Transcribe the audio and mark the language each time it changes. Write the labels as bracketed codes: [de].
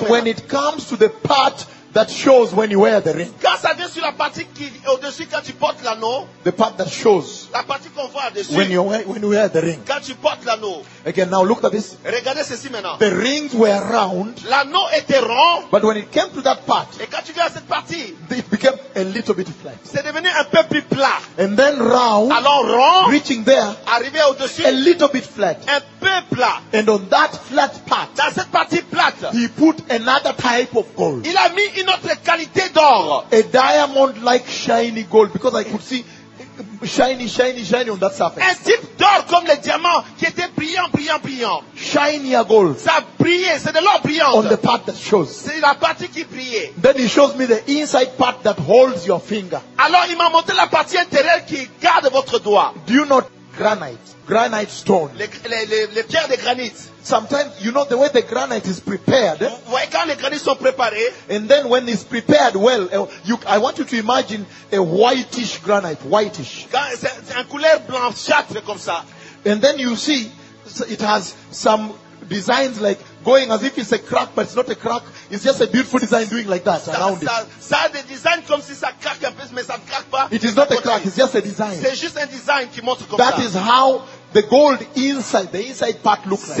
[en] But when it comes to the part that shows when you wear the ring. [fr] Quand ça vient sur la partie qui au-dessus quand tu portes l'anneau. [en] The part that shows. [fr] La partie qu'on voit au-dessus. [en] When you wear the ring. [fr] Quand tu portes l'anneau. [en] Again, now look at this. [fr] Regardez ceci maintenant. [en] The rings were round. [fr] L'anneau était rond. [en] But when it came to that part. [fr] Et quand tu viens à cette partie. [en] It became a little bit flat. [fr] C'est devenu un peu plus plat. [en] And then round. [fr] Alors rond. [en] Reaching there. [fr] Arrivé au-dessus. [en] A little bit flat. [fr] Un peu plat. [en] And on that flat part. [fr] Dans cette partie plate. [en] He put another type of gold. [fr] Il a mis une autre qualité d'or. [en] A diamond-like shiny gold. Because I could see shiny on that surface. [fr] Un type d'or comme le diamant qui était brillant. [en] Shinier gold. [fr] Ça brillait, c'est de l'or brillant. [en] On the part that shows. [fr] C'est la partie qui brillait. [en] Then he shows me the inside part that holds your finger. [fr] Alors il m'a montré la partie intérieure qui garde votre doigt. [en] Do you know granite? Granite stone. [fr] Les pierres de granit. [en] Sometimes, you know, the way the granite is prepared. [fr] Vous voyez quand les granits sont préparés. [en] And then when it's prepared well, I want you to imagine a whitish granite, whitish. [fr] C'est un couleur blanchâtre comme ça. [en] And then you see, it has some designs like going as if it's a crack, but it's not a crack. It's just a beautiful design doing like that around it. [fr] Ça a des designs comme si ça craque un peu, mais ça ne craque pas. [en] It is not a crack, it's just a design. [fr] C'est juste un design qui montre comme [en] that That is how the gold inside, the inside part looked like.